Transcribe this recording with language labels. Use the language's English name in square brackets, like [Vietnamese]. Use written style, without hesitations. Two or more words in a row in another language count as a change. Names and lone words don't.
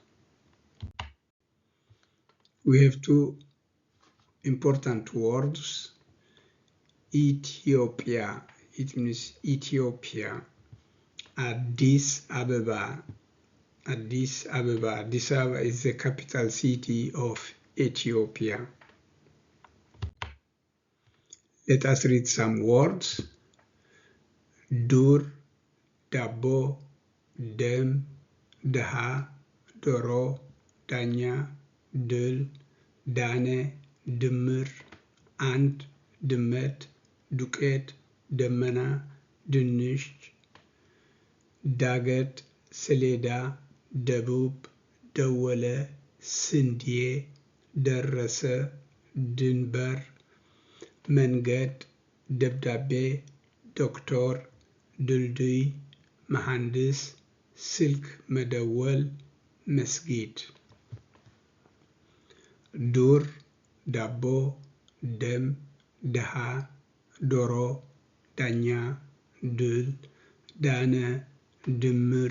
[English] We have two important words: Ethiopia, it means Ethiopia. Addis Ababa, Addis Ababa. Addis Ababa is the capital city of Ethiopia. Let us read some words: [Amharic] ዱር፣ ዳቦ፣ ደም፣ ድሃ፣ ዶሮ፣ ዳኛ፣ ድል፣ ዳነ፣ ድምር፣ አንት፣ ድመት፣ ዱከት፣ ደመና፣ ድንች, ዳገት፣ ሰሌዳ፣ ደቡብ፣ ዳዋሌ፣ ስንደይ፣ ደረሰ፣ ድንበር, መንገድ፣ ደብዳቤ፣ ዶክተር፣ ድልድይ፣ መሐንዲስ፣ ስልክ መደወል፣ መስጊድ። ዱር፣ ዳቦ፣ ደም፣ ድሃ፣ ዶሮ፣ ዳኛ፣ ድል፣ ዳነ፣ ድምር፣